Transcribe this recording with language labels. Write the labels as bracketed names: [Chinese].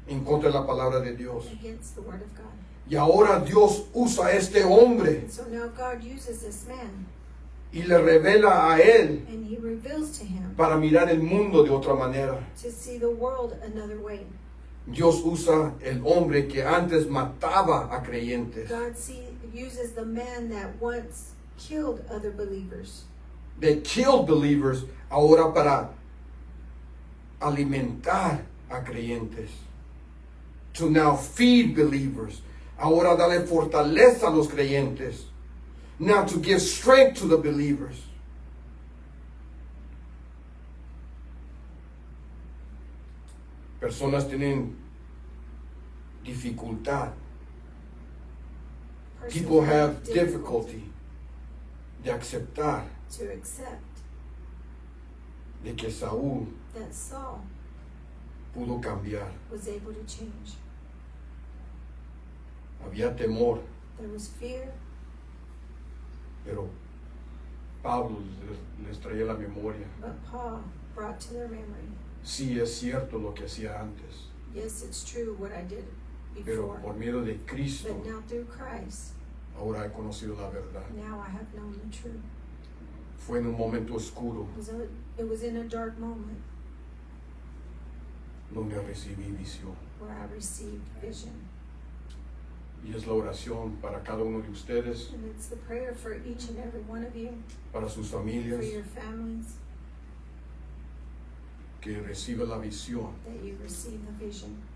[Spanish] en contra de la palabra de Dios. [English] against the word of God. [Spanish] Y ahora Dios usa a este hombre [English] And so now God uses this man [Spanish] y le revela a él [English] and he reveals to him [Spanish] para mirar el mundo de otra manera. [English] to see the world another way. [Spanish] Dios usa el hombre que antes mataba a creyentes. [English] God uses the man that once killed other believers. They killed believers [Spanish] ahora para alimentar a creyentes. [English] To now feed believers. [Spanish] Ahora darle fortaleza a los creyentes. [English] Now to give strength to the believers. [Spanish] Personas tienen dificultad. [English] People have difficulty [Spanish] de aceptar [English] to accept [Spanish] de que Saúl [English] that Saul [Spanish] pudo cambiar. [English] was able to change. [Spanish] Había temor, [English] There was fear, [Spanish] pero Pablo les traía la memoria. [English] but Paul brought to their memory, [Spanish] Sí, es cierto lo que hacía antes, [English] yes, it's true what I did [Spanish] pero [English] before, [Spanish] por medio de Cristo [English] but now through Christ, [Spanish] ahora he conocido la verdad. [English] now I have known the truth. [Spanish] Fue en un momento oscuro [English] It was in a dark moment [Spanish] donde recibí visión. [English] where I received vision. [Spanish] Y es la oración para cada uno de ustedes, [English] And it's the prayer for each and every one of you, [Spanish] para sus [English] for [Spanish] familias, [English] your families, [Spanish] que recibe la visión [English] that you receive the vision